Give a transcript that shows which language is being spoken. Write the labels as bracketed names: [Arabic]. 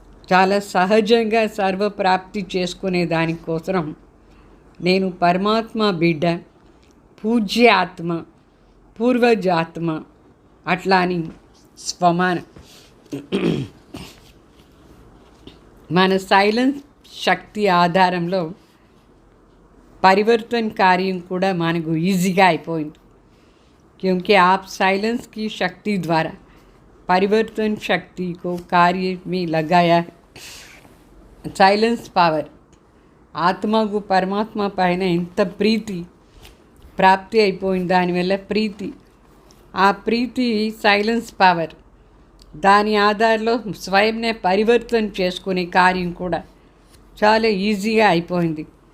[Telugu] చాలా సహజంగా సర్వప్రాప్తి చేసుకునే దానికోసం నేను పరమాత్మ బిడ్డ, పూజ్య ఆత్మ, పూర్వజాత్మ అట్లా అని స్వమానం. మన సైలెన్స్ శక్తి ఆధారంలో పరివర్తన కార్యం కూడా మనకు ఈజీగా అయిపోయింది. [Hindi] क्योंकि आप साइलेंस की शक्ति द्वारा परिवर्तन शक्ति को कार्य में लगाया है. [Telugu] సైలెన్స్ పవర్ ఆత్మకు పరమాత్మ పైన ఎంత ప్రీతి ప్రాప్తి అయిపోయింది. దానివల్ల ప్రీతి, ఆ ప్రీతి సైలెన్స్ పవర్, దాని ఆధారంలో స్వయంనే పరివర్తన చేసుకునే కార్యం కూడా చాలా ఈజీగా అయిపోయింది.